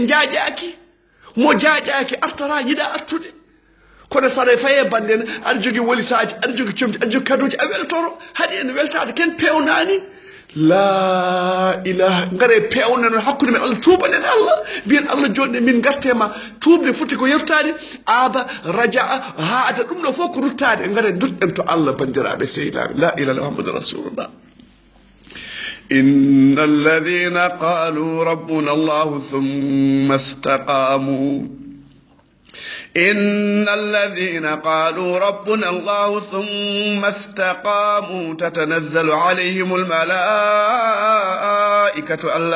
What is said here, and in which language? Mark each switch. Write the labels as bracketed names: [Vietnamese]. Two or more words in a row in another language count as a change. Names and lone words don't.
[Fula] jaajaaki mo jaajaaki artara yida artude kono sare faye banden ar jogi wolisaaji ar jogi comti ar jogi kaduji a weltoro hadi en weltade ken pewnani la ilaha ngare pewna non hakkude men Allah tubanen Allah bien Allah jodde min gartema tubde futti ko yeftade aba rajaa haada dum do foko ruttade ngare dutden to Allah bandirabe seyda [Arabic] لا إله إلا محمد رسول الله إن الذين قالوا ربنا الله ثم استقاموا إن الذين قالوا ربنا الله ثم استقاموا تتنزل عليهم الملائكة